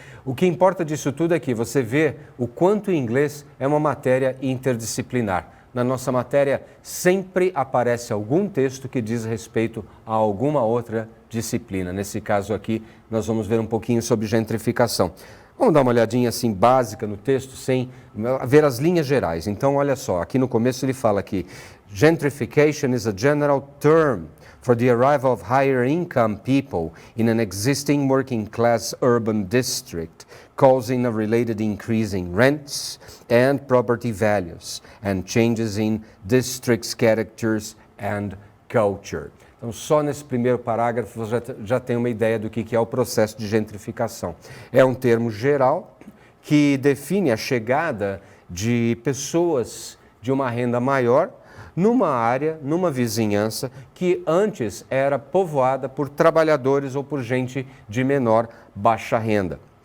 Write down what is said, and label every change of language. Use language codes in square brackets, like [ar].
[pt] O que importa disso tudo é que você vê o quanto o inglês é uma matéria interdisciplinar. Na nossa matéria sempre aparece algum texto que diz respeito a alguma outra disciplina. Nesse caso aqui, nós vamos ver um pouquinho sobre gentrificação. Vamos dar uma olhadinha assim básica no texto, sem ver as linhas gerais. Então, olha só, aqui no começo ele fala que [en] gentrification is a general term for the arrival of higher income people in an existing working class urban district, causing a related increase in rents and property values and changes in district's characters and culture. [pt] Então, só nesse primeiro parágrafo você já tem uma ideia do que é o processo de gentrificação. É um termo geral que define a chegada de pessoas de uma renda maior numa área, numa vizinhança que antes era povoada por trabalhadores ou por gente de menor baixa renda.